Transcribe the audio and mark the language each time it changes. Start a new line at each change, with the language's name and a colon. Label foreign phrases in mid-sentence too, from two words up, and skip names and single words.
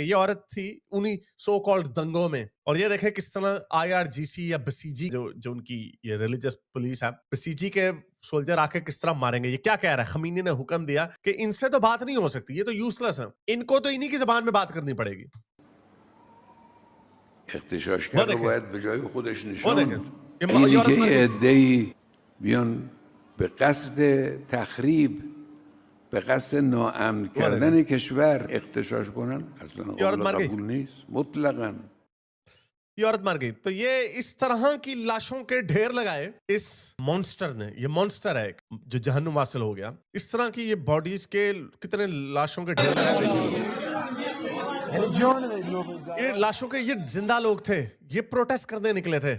Urdu: یہ عورت تھی انہی
English: so called
Urdu: دنگوں میں۔ اور یہ دیکھیں کس طرح آئی آر جی سی یا بسیجی، جو ان کی یہ
English: religious police
Urdu: ہے، بسیجی کے سولجر آ کے کس طرح ماریں گے. یہ کیا کہہ رہا ہے? خمینی نے حکم دیا کہ ان سے تو بات نہیں ہو سکتی، یہ تو یوزلیس ہے، ان کو تو انہی کی زبان میں بات کرنی پڑے گی.
Persian: اغتشاشگر رو باید به جای خودش
Urdu: وہ دیکھیں,
Persian: نشاند. اینی
Urdu: یہ عورت
Persian: که
Urdu: مر گئی.
Persian: عده‌ای بیان به قصد تخریب، به قصد ناامن
Urdu: وہ دیکھیں,
Persian: کردن کشور اغتشاش کنن اصلا
Urdu: یہ عورت
Persian: قابل
Urdu: مر گئی.
Persian: قبول نیست مطلقاً.
Urdu: یہ عورت مر گئی. تو یہ اس طرح کی لاشوں کے ڈھیر لگائے اس مونسٹر نے. یہ مونسٹر ہے ایک، جو جہنم واصل ہو گیا۔ اس طرح کی یہ باڈیز کے کتنے لاشوں کے ڈھیر لگائے دیکھیے. یہ لاشوں کے، یہ زندہ لوگ تھے، یہ پروٹیسٹ کرنے نکلے تھے.